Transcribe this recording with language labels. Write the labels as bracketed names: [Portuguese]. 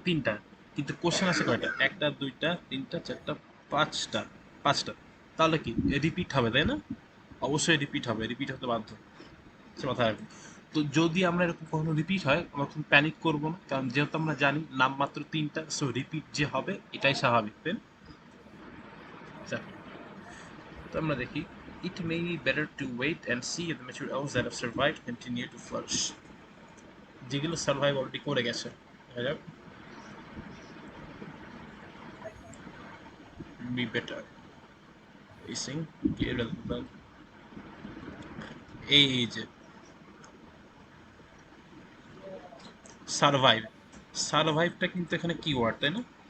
[Bangla] 3টা, কিন্তু কোশ্চেন আছে কয়টা? 1টা 2টা 3টা 4টা 5টা, 5টা। তাহলে কি রিপিট হবে, তাই না? অবশ্যই রিপিট হবে, রিপিট হতে বাধ্য, সে মাথায় রাখবেন। তো যদি আমরা এরকম কখনো রিপিট হয়, আমরা তখন প্যানিক করবো না, কারণ যেহেতু আমরা জানি নাম মাত্র 3টা, সো রিপিট যে হবে এটাই স্বাভাবিক, তাই না? আচ্ছা, তো আমরা দেখি, [English] it may be better to wait and see if the mature elves that have survived continue to flourish. [Bangla] যেগুলো সার্ভাইভ অলরেডি করে গেছে, দেখা যাক। [English] be better facing irrelevant, [Bangla] এই যে সার্ভাইভ, সার্ভাইভটা কিন্তু এখানে কি ওয়ার্ড, তাই না?